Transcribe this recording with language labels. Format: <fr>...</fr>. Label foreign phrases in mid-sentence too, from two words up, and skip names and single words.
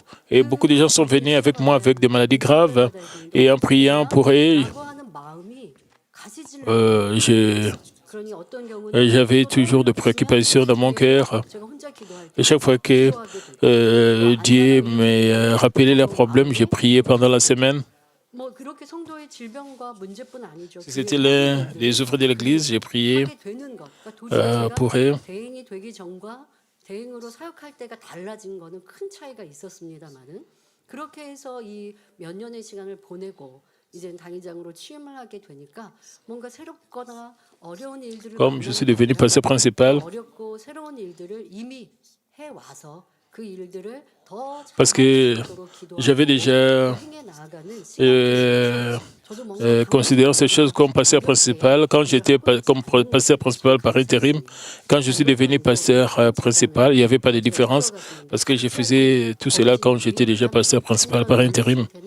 <fr>Et beaucoup de gens sont venus avec moi avec des maladies graves. Et en priant pour eux, j'avais toujours des préoccupations dans mon cœur. Et chaque fois que Dieu me rappelait leurs problèmes, j'ai prié pendant la semaine. Si c'était l'un des œuvres de l'Église, j'ai prié pour eux.</fr> <ko>대행으로 사역할 때가 달라진 거는 큰 차이가 있었습니다만은 그렇게 해서 이 몇 년의 시간을 보내고 이제 당의장으로 취임을 하게 되니까 뭔가 새롭거나 어려운 일들을</ko> <fr>Comme je suis devenu pasteur principal,</fr> <ko>어렵고 새로운 일들을 이미 해 와서 그 일들을 더</ko> <fr>parce que j'avais déjà considéré ces choses comme pasteur principal quand j'étais comme pasteur principal par intérim. Quand je suis devenu pasteur principal, il n'y avait pas de différence parce que je faisais tout cela quand j'étais déjà pasteur principal par intérim.</fr>